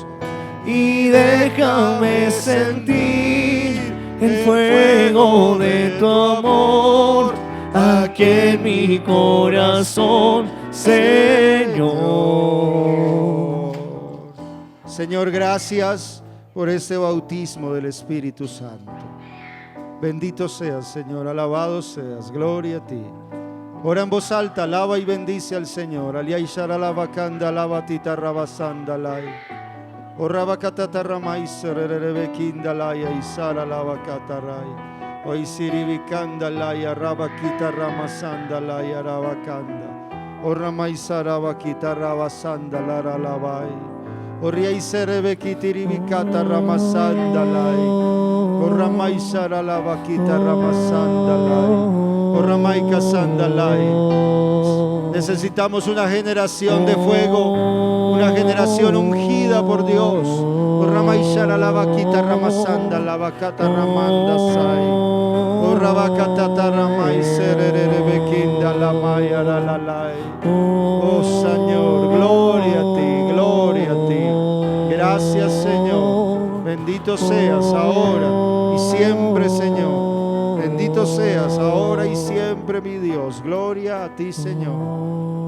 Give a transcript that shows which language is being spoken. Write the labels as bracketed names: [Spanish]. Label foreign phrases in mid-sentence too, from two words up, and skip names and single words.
[Spanish] Y déjame sentir el fuego de tu amor aquí en mi corazón, Señor. Señor, gracias por este bautismo del Espíritu Santo. Bendito seas, Señor, alabado seas, gloria a ti. Ora en voz alta, alaba y bendice al Señor. Aliay sharalabakanda, alaba tita rabasanda lai. Orabakatata ramais rerebekinda lai, isara lavakatarai. Oi siribikanda lai, arabakita ramasanda lai, arabakanda. Oramaisara vakita rabasanda lara lavai. Oriai serebekiti ribikata ramasanda lai. Oramai sarala vakita ramasandalai. Oramai kasandalai. Necesitamos una generación de fuego, una generación ungida por Dios. Oramai sarala vakita ramasandala vakata ramandasai. Orabakata ramai sererebekinda la maya lalai. Oh Señor, gloria a ti, gloria a ti. Gracias, Señor. Bendito seas ahora y siempre, Señor. Bendito seas ahora y siempre, mi Dios. Gloria a ti, Señor.